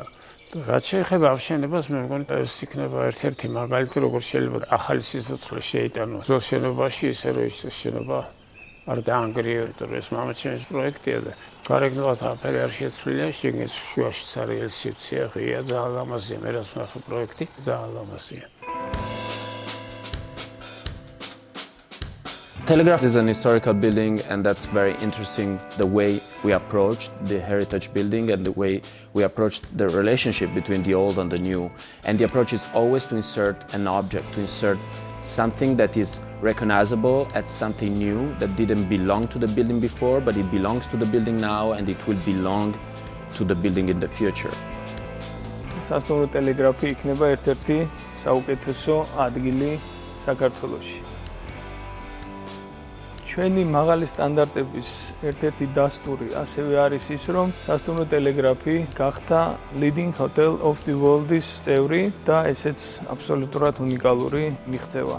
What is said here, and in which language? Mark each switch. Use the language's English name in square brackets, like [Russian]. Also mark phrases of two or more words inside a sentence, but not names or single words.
[Georgian] რაც შეეხება აღშენებას, მე მგონი ეს იქნება ერთ-ერთი მაგალითი, როგორ შეიძლება ახალი სიცოცხლე შეიტანოს ძველ შენობაში, ისე რომ ის შენობა არ დაანგრიო, იმიტომ რომ ეს მამაჩემის პროექტია და გარეგნულად აფერი არ შეცვლილია, შიგნით შუაშიც არის ელსიფცია, ღია, ძალიან ლამაზია, მე რაც ვნახე პროექტი, ძალიან ლამაზია. [English] Telegraph is an historical building, and that's very interesting the way we approached the heritage building and the way we approached the relationship between the old and the new. And the approach is always to insert an object, to insert something that is recognizable as something new that didn't belong to the building before, but it belongs to the building now and it will belong to the building in the future. [Georgian] სასტუმრო ტელეგრაფი იქნება ერთ-ერთი საუკეთესო ადგილი საქართველოში. ჩვენი მაღალი სტანდარტების ერთ-ერთი დასტური ასევე არის ის, რომ სასტუმრო ტელეგრაფი გახდა Leading Hotel of the World-ის წევრი და ესეც აბსოლუტურად უნიკალური მიღწევა.